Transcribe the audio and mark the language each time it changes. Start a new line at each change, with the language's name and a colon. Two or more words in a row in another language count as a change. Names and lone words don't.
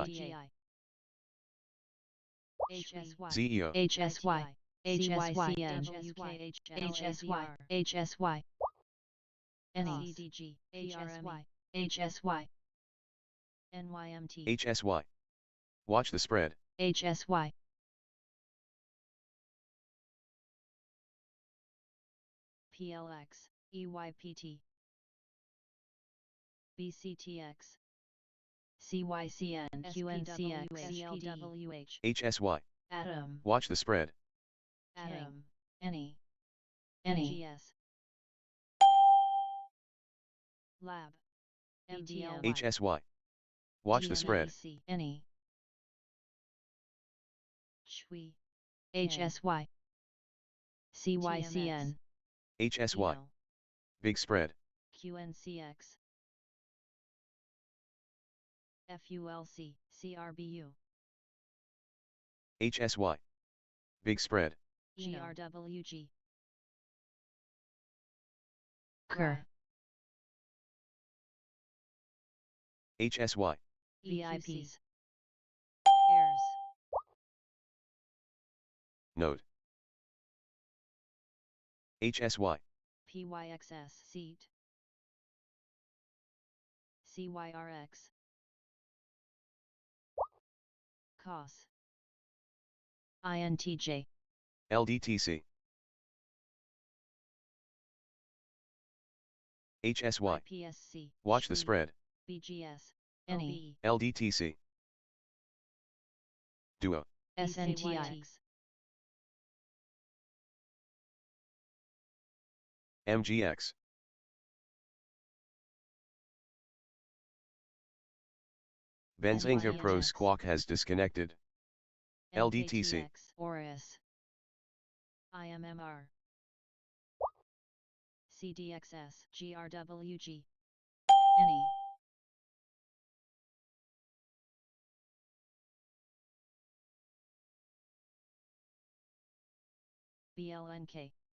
English: ZMDI. HSY. ZEO. HSY. HSYN. WKHLAZR. HSY. NE. CDG. HSY. HRME. HSY. NYMT. HSY. Watch the spread. HSY. PLX. EYPT. BCTX. CYCN. QNCX. CLWH. HSY. Atom. Watch the spread. Atom. NE. NE. GS. Lab. BTLY. MDLY. HSY. Watch the spread. GMAC. NE. Shui. HSY. CYCN. HSY. EL. Big spread. QNCX. FULC. CRBU. HSY. Big spread. GRWG. Kerr. HSY. VIPs. Airs. Note. HSY. PYXS. Seat. CYRX. COS. INTJ. LDTC. HSY. IPSC. Watch the Shui. spread. BGS. NE. LBE. LDTC. Duo. SNTI. BKYX. MGX. Benzinga Pro NYMX. Squawk has disconnected. LDTC. NKTX. Oris. IMMR. CDXS. GRWG. NE. BLNK.